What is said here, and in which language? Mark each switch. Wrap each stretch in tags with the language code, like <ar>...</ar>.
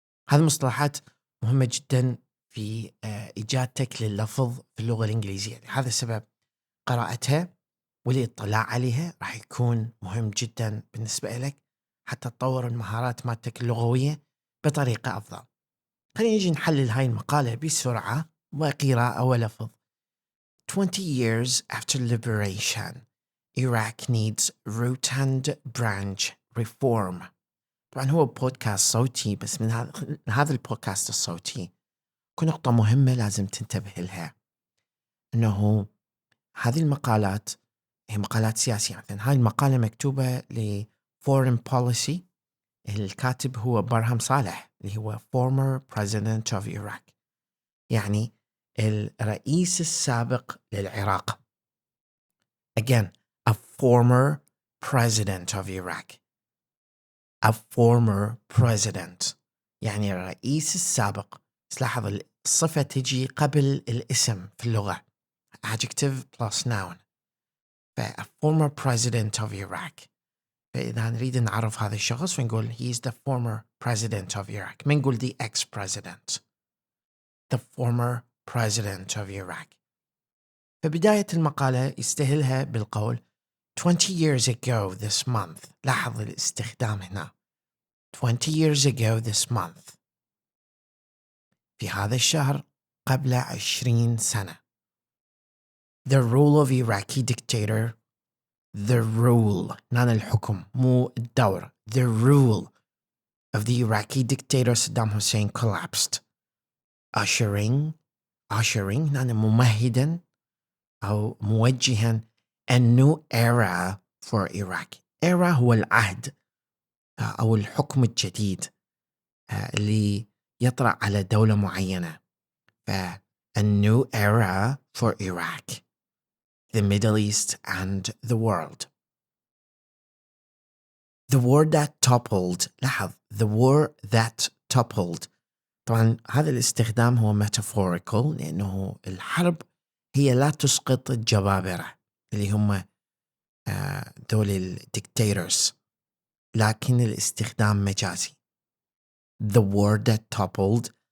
<ar>هذه المصطلحات مهمة جدا في إيجادتك لللفظ في اللغة الإنجليزية. لهذا السبب قراءتها والاطلاع عليها راح يكون مهم جدا بالنسبة لك حتى تطور المهارات مالتك اللغوية بطريقة أفضل. خلينا نجي نحلل هاي المقالة بسرعة وقراءة ولفظ.</ar> <en>20 years after liberation, Iraq needs root and branch reform.</en> <ar>طبعا هو بودكاست صوتي، بس من هذا البودكاست الصوتي كل نقطة مهمة لازم تنتبه لها، أنه هذه المقالات هي مقالات سياسية. مثلا هاي المقالة مكتوبة ل Foreign Policy، الكاتب هو برهم صالح اللي هو</ar> <en>former president of Iraq،</en> <ar>يعني الرئيس السابق للعراق.</ar> <en>Again, a former president of Iraq. A former president</en> <ar>يعني الرئيس السابق. تلاحظ الصفة تجي قبل الاسم في اللغة،</ar> <en>adjective plus noun. a former president of Iraq.</en> <ar>فإذا نريد نعرف هذا الشخص فنقول</ar> <en>he is the former president of Iraq،</en> <ar>ما نقول</ar> <en>the ex-president. the former president of Iraq.</en> <ar>فبداية المقالة يستهلها بالقول</ar> <en>20 years ago this month.</en> <ar>لاحظ الاستخدام هنا</ar> <en>20 years ago this month،</en> <ar>في هذا الشهر قبل 20 سنة.</ar> <en>the rule of Iraqi dictator. The rule،</en> <ar>نانا الحكم مو الدور.</ar> <en>The rule of the Iraqi dictator Saddam Hussein collapsed, ushering</en> <ar>نانا ممهدا أو موجها</ar> <en>a new era for Iraq.</en> <ar>era هو العهد أو الحكم الجديد اللي يطرأ على دولة معينة.</ar> <en>a new era for Iraq, the Middle East and the world. The war that toppled.</en> <ar>لاحظ</ar> <en>the war that toppled.</en> <ar>طبعا هذا الاستخدام هو metaphorical، لأنه الحرب هي لا تسقط الجبابرة اللي هم دول الديكتاتورز، لكن الاستخدام مجازي.</ar> <en>The war that toppled.</en>